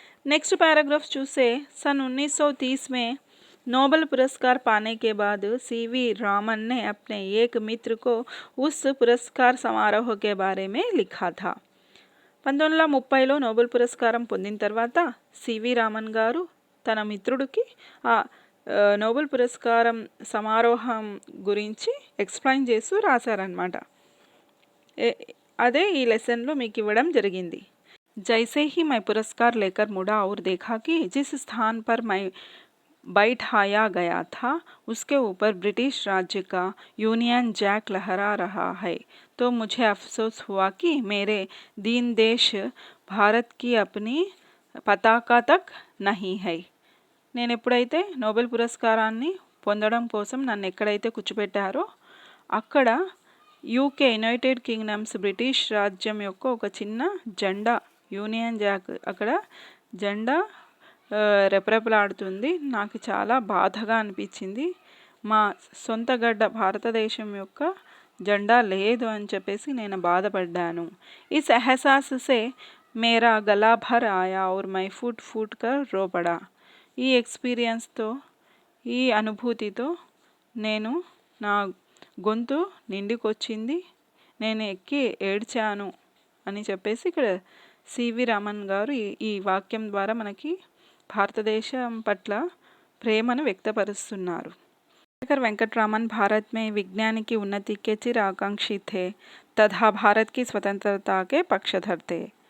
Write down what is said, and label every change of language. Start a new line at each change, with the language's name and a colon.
Hindi: Next paragraph चूसे सन 1930 में Nobel पुरस्कार पाने के बाद सीवी रामन ने अपने एक मित्र को उस पुरस्कार समारोह के बारे में लिखा था.
Telugu: 1930లో నోబెల్ పురస్కారం పొందిన తర్వాత సివి రామన్ గారు తన మిత్రుడికి ఆ నోబెల్ పురస్కారం సమారోహం గురించి ఎక్స్ప్లెయిన్ చేస్తూ రాశారనమాట. అదే ఈ లెసన్లో మీకు ఇవ్వడం జరిగింది.
Hindi: जैसे ही मैं पुरस्कार लेकर मुड़ा और देखा कि जिस स्थान पर मैं बैठाया गया था उसके ऊपर ब्रिटिश राज्य का यूनियन जैक लहरा रहा है तो मुझे अफसोस हुआ कि मेरे दीन देश भारत की अपनी पताका तक नहीं है.
Telugu: నేను ఎప్పుడైతే నోబెల్ పురస్కారాన్ని పొందడం కోసం నన్ను ఎక్కడైతే కూర్చోబెట్టారో అక్కడ యూకే యునైటెడ్ కింగ్డమ్స్ బ్రిటిష్ రాజ్యం యొక్క ఒక చిన్న జెండా యూనియన్ జాక్ అక్కడ జెండా రెపరెపలాడుతుంది. నాకు చాలా బాధగా అనిపించింది. మా సొంత గడ్డ భారతదేశం యొక్క జెండా లేదు అని చెప్పేసి నేను బాధపడ్డాను.
Hindi: इस एहसास से मेरा गला भर आया और मैं फूट फूट कर रो पड़ा.
Telugu: ఈ ఎక్స్పీరియన్స్తో ఈ అనుభూతితో నేను నా గొంతు నిండుకొచ్చింది, నేను ఎక్కి ఏడ్చాను అని చెప్పేసి ఇక్కడ సివి రామన్ గారు ఈ వాక్యం ద్వారా మనకి భారతదేశం పట్ల ప్రేమను వ్యక్తపరుస్తున్నారు.
Hindi: चंद्रशेखर वेंकटरामन भारत में विज्ञान की उन्नति के चिर आकांक्षी थे तथा भारत की स्वतंत्रता के पक्षधर थे.